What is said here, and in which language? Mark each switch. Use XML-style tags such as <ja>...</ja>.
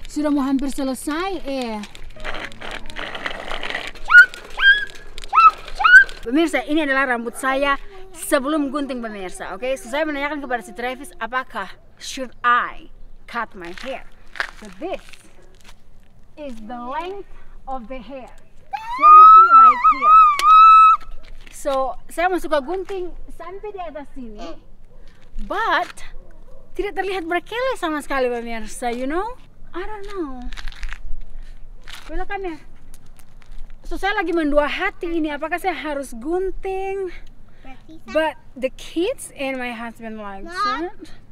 <id>Sudah mau hampir selesai Pemirsa, ini adalah rambut saya sebelum gunting pemirsa, oke? So, saya menanyakan kepada si Travis, apakah should I cut my hair?</id> <en>So this is the length of the hair.</en> <id>Seriously, right here. So, saya mau suka gunting sampai di atas sini.</id> <en>But tidak terlihat berkele sama sekali pemirsa, you know? I don't know. Bella, come here.</en> <id>So saya lagi mendua hati ini, apakah saya harus gunting?</id> <en>But the kids and my husband likes it.</en>